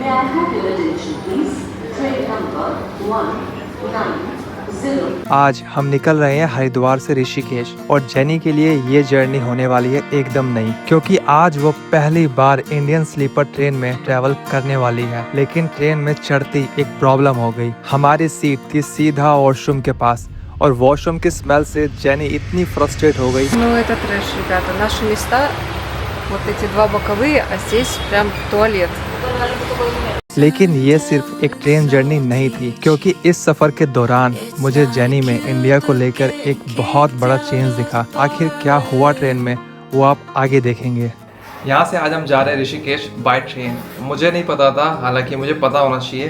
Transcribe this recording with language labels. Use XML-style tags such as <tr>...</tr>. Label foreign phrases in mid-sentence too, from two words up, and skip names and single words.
<hi>आज हम निकल रहे हैं हरिद्वार से ऋषिकेश और जेनी के लिए ये जर्नी होने वाली है एकदम नई, क्योंकि आज वो पहली बार</hi> <en>Indian sleeper train</en> <hi>में ट्रैवल करने वाली है। लेकिन ट्रेन में चढ़ती एक प्रॉब्लम हो गई। हमारी सीट थी सीधा वॉशरूम के पास और वॉशरूम की स्मेल से जेनी इतनी फ्रस्ट्रेट हो गई।</hi> <ru>Ну это трэш, ребята. Наши места вот эти два боковые, а здесь прям туалет.</ru> <hi>लेकिन ये सिर्फ एक</hi> <en>train journey</en> <hi>नहीं थी, क्योंकि इस सफर के दौरान मुझे जेनी में इंडिया को लेकर एक बहुत बड़ा चेंज दिखा। आखिर क्या हुआ ट्रेन में, वो आप आगे देखेंगे। यहाँ से आज हम जा रहे हैं ऋषिकेश</hi> <en>by train.</en> <hi>मुझे नहीं पता था, हालांकि मुझे पता होना चाहिए।</hi>